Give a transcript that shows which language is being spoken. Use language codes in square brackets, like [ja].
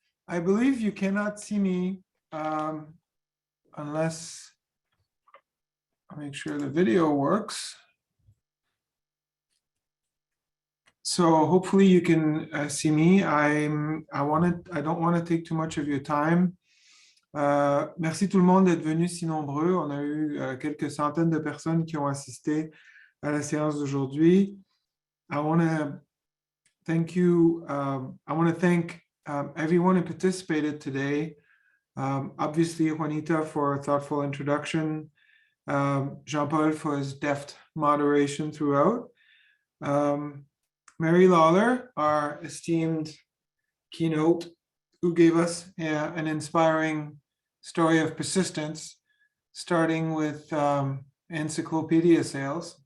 [en] I believe you cannot see me unless I make sure the video works. So hopefully you can see me. I don't want to take too much of your time. [fr] Merci tout le monde d'être venu si nombreux. On a eu quelques centaines de personnes qui ont assisté à la séance d'aujourd'hui. [en] I want to thank you. I want to thank everyone who participated today. Obviously, Juanita for a thoughtful introduction. Jean-Paul for his deft moderation throughout. Mary Lawlor, our esteemed keynote, who gave us an inspiring story of persistence, starting with encyclopedia sales.